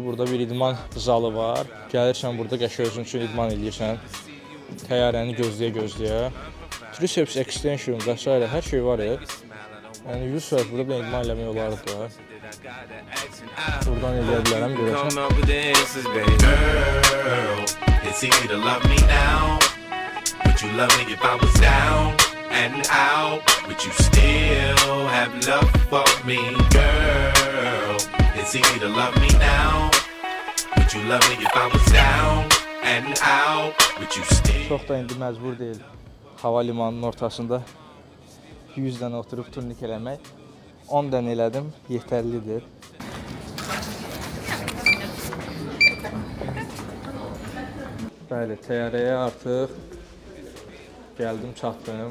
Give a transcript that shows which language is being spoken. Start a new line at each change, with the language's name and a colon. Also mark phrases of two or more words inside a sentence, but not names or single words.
Azerbaijani: Burada bir idman zalı var. Gəlirsən burada qəşəng özün üçün idman edirsən. Təyyarəni gözləyə.
English: Triceps extension
Azerbaijani: və s. hər şey var ya. Yəni 100 saat burada bir idman eləmək olardı da. Buradan eləyə bilərəm, görəcəm.
English: And out, but you still have love for me, girl. It's easy to love me now, but you love me if I was down and out, but you still.
Azerbaijani: Çox da indi məcbur deyil hava limanının ortasında 100 dənə oturub turnik eləmək. 10 dənə elədim, yetərlidir. Bəli, təyyarəyə artıq gəldim, çatdım.